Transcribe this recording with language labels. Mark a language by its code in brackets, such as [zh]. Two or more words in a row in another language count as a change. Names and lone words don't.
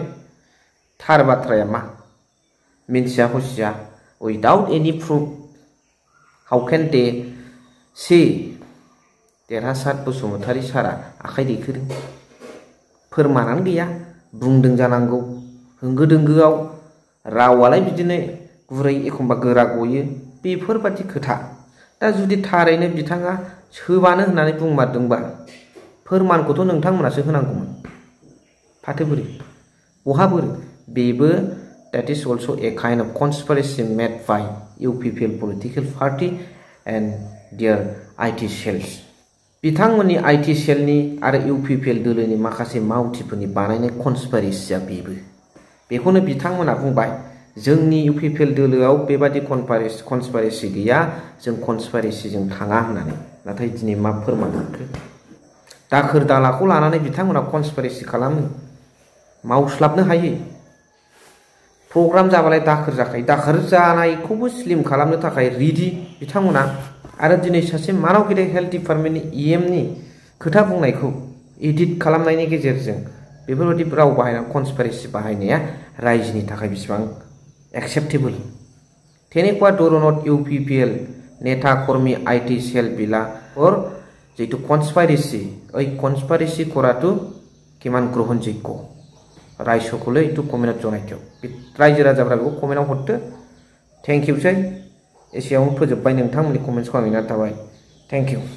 [brx] थार बाथ्राया मा मिन्थिया हसिया [en] without any proof how can they say [brx] देरहासार बसुमतारी सारा आखाइ दैखोदों फोरमानानो गैया बुंदों जानांगौ होंगो दोंगोआव रावालाय बिदिनो गुरै एखमबा गोरा गयो बेफोरबादि खोथा दा जुदि थारैनो बिथाङा सोबानो होननानै बुंमारदोंबा फोरमानखौथ' नोंथांमोनासो होनांगौमोन फाथो बोरै बहा बोरै बेबो [en] that is also a kind of conspiracy made by UPPL political party and their IT cells [brx] बिथांमोननि IT सेलनि आरो UPPL दोलोनि माखासे मावथिफोरनि बानायनाय कनस्पारेसिया बेखौनो बिथांमोना बुंबाय जोंनि UPPL दोलोआव बेबादि कनस्पारेसि गैया जों कनस्पारेसिजों थाङा होननानै नाथाय दिनै मा फोरमान मोनखो दाखोर दालाखौ लानानै बिथांमोना कनस्पारेसि खालामो मावस्लाबनो हायो प्रग्राम जाबालाय दाखोर जाखायो दाखोर जानायखौबो स्लिम खालामनो थाखाय रेडि बिथांमोना आरो दिनै सासे मानाव गेदेर हेल्थ डिपार्टमेन्टनि EMनि खोथा बुंनायखौ एडिट खालामनायनि गेजेरजों बेफोरबायदि राव बाहायनानै कनस्पारेसि बाहायनाया रायजोनि थाखाय बेसेबां एक्सेप्टेबल [as] তেনেকুৱা ধৰণত UPPL नेता कर्मी IT सेल বিলাকৰ যেটো কনস্পারেসি ওই কনস্পারেসি কৰাটো কিমান গ্ৰহণযোগ্য [brx] रायजोखौलै এইটো कमेन्टआव जनायथो रायजो राजाफ्रा बेखौ कमेन्टआव हरदो [en] thank you [brx] सै एसेयावनो फोजोबबाय नोंथांमोननि कमेन्ट्सखौ आं नेनानै थाबाय [en] thank you